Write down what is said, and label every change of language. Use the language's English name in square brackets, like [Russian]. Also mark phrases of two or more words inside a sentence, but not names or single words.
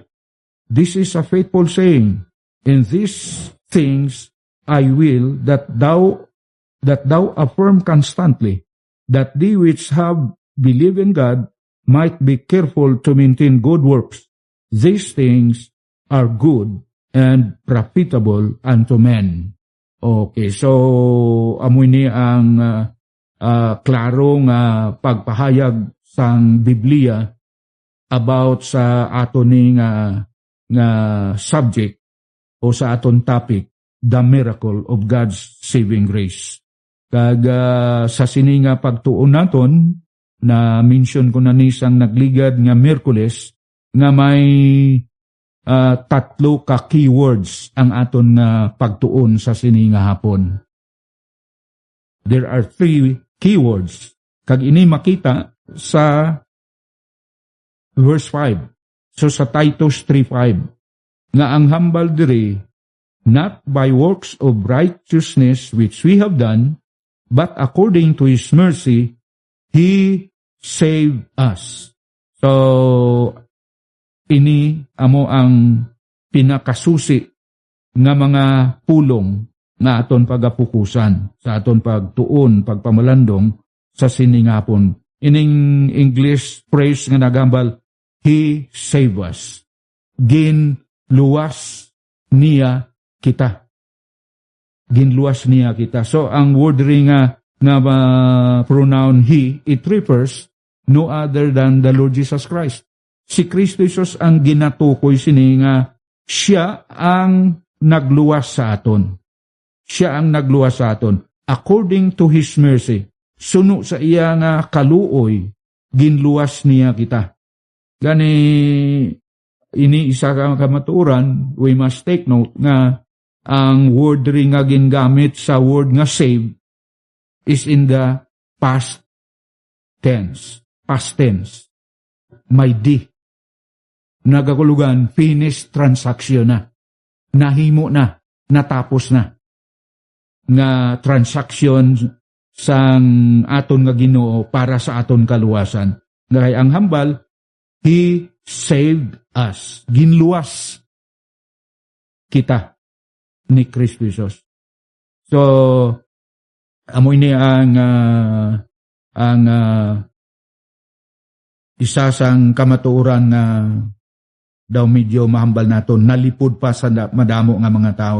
[English] This is a faithful saying. In these things I will that thou affirm constantly, that they which have believed in God might be careful to maintain good works. These things are good and profitable unto men. [Hiligaynon] Okay, so amoy ni ang klarong pagpahayag sang Biblia about sa aton ni nga subject o sa aton topic, [English] the miracle of God's saving grace. [Hiligaynon] Kag sa sini nga pagtuon naton, na mention ko na ni sang nagligad nga Miyerkules, nga may tatlo ka keywords ang aton pagtuon sa sini nga hapon. [English] There are 3 keywords. [Hiligaynon] Kag ini makita sa verse 5. So sa Titus 3:5, nga ang hambal diri, [English] not by works of righteousness which we have done, but according to His mercy, He saved us. [Hiligaynon] So, ini amo ang pinakasusi nga mga pulong nga aton pagapukusan, sa aton pagtuon, pagpamalandong sa siningapon. Ining [English] English phrase [Hiligaynon] nga nagambal, [English] He saved us. [Hiligaynon] Ginluwas niya kita. Ginluwas niya kita. [English] So, ang word ring nga pronoun He, it refers no other than the Lord Jesus Christ. [Hiligaynon] Si Kristo Jesus ang ginatukoy sini nga siya ang nagluwas sa aton. Siya ang nagluwas sa aton. [English] According to His mercy, [Hiligaynon] suno sa iya nga kaluoy, ginluwas niya kita. Gani, ini isa ka kamaturan, [English] we must take note [Hiligaynon] nga ang [English] word ring [Hiligaynon] nga gingamit sa [English] word nga save is in the past tense. Past tense. [Hiligaynon] May di. Nagakulugan, [English] finished transaction [Hiligaynon] na. Nahimo na. Natapos na. Nga transaction sang aton nga Ginoo para sa aton kaluwasan. Ngay ang hambal, [English] He saved us. [Hiligaynon] Ginluwas kita ni Kristo Jesus. So, amoy ni ang isa sang kamatuoran na daw medyo mahambal naton, nalipod pa sa madamo nga mga tao.